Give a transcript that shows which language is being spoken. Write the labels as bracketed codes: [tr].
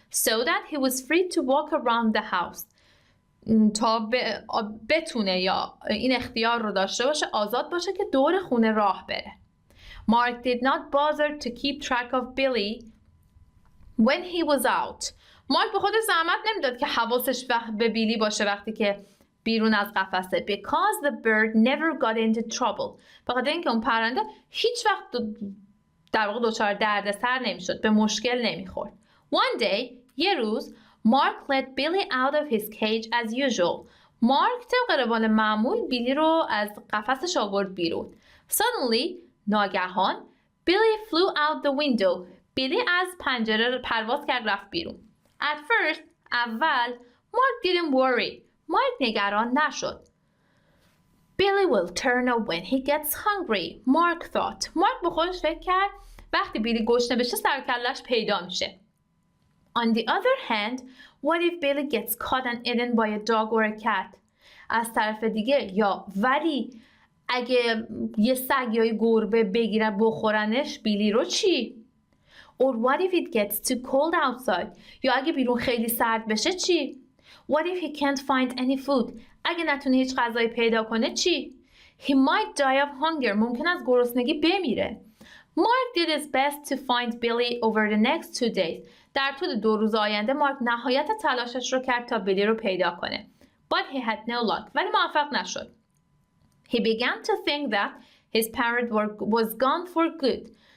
[en] So that he was free to walk around the house. [fa] تا بتونه یا این اختیار رو داشته باشه آزاد باشه که دور خونه راه بره. [en] Mark did not bother to keep track of Billy when he was out. [fa] مارک به خودش زحمت نمیداد که حواسش به بیلی باشه وقتی که بیرون از قفسه. [en] Because the bird never got into trouble. [fa] بخاطر اینکه اون پرنده هیچ وقت در واقع دچار دردسر نمیشد. به مشکل نمیخورد. [en] One day, [fa] یه روز [en] Mark let Billy out of his cage as usual. [fa] مارک طبق روال معمول بیلی رو از قفسش آورد بیرون. [en] Suddenly, ناگهان Billy flew out the window. [fa] بیلی از پنجره پرواز کرد رفت بیرون. [en] At first, اول Mark didn't worry. [fa] مارک نگران نشد. [en] Billy will turn up when he gets hungry. Mark thought. [fa] مارک به خودش فکر کرد وقتی بیلی گشنه بشه سر کله‌اش پیدا میشه. [en] On the other hand, what if Billy gets caught and eaten by a dog or a cat? [fa] از طرف دیگه ولی اگه یه سگ یا یه گربه بگیرن بخورنش بیلی رو چی؟ [en] Or what if it gets too cold outside? [fa] یا اگه بیرون خیلی سرد بشه چی؟ [en] What if he can't find any food? [fa] اگه نتونه هیچ غذایی پیدا کنه چی؟ [en] He might die of hunger. [fa] ممکن است گرسنگی بمیره. [en] Mark did his best to find Billy over the next 2 days. [fa] در طول 2 روز آینده مارک نهایت تلاشش رو کرد تا بیلی رو پیدا کنه. [en] But he had no luck. [fa] ولی موفق نشد. [en] He began to think that his parrot was gone for good.